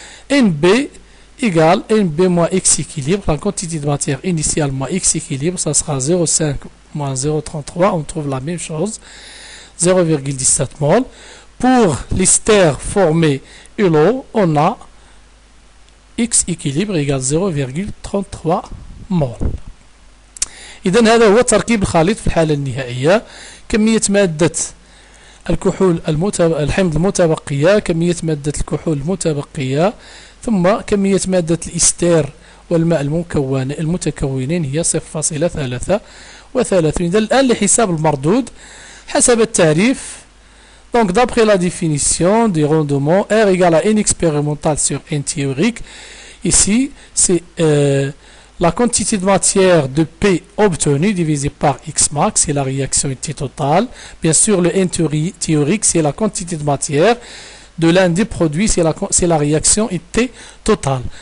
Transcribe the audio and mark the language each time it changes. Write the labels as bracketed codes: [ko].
[fr] NB égale NB moins X équilibre, la quantité de matière initiale moins X équilibre, ça sera 0,5 moins 0,33, on trouve la même chose, 0,17 mol. Pour l'ester formé et l'eau, on a X équilibre égale 0,33 mol. [ar] إذن هذا هو تركيب الخليط في الحالة النهائية. كمية مادة الكحول الحمض المتبقية، كمية مادة الكحول المتبقية، ثم كمية مادة الإستير والماء المتكونين هي 0,33. إذا الآن لحساب المردود حسب التعريف. [fr] Donc d'après la définition du rendement, R égale à N expérimental sur N théorique. Ici, c'est la quantité de matière de P obtenue divisée par X max, c'est la réactivité totale. Bien sûr, le N théorique, c'est la quantité de matière de l'un des produits, c'est la réactivité totale.